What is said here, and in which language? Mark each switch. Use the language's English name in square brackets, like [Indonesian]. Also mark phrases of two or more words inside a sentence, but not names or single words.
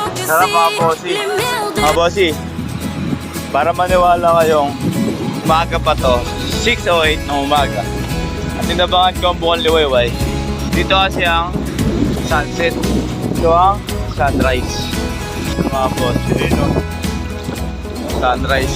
[Filipino] Sarap mga bossy. [French] les mers de [Filipino] Mga bossy, para maniwala kayong umaga pa to, 6:08 ng umaga. At tinabangan ko ang buong liwayway. Dito kasi ang sunset. Ito ang sunrise. Mga bossy, yun o. Sunrise.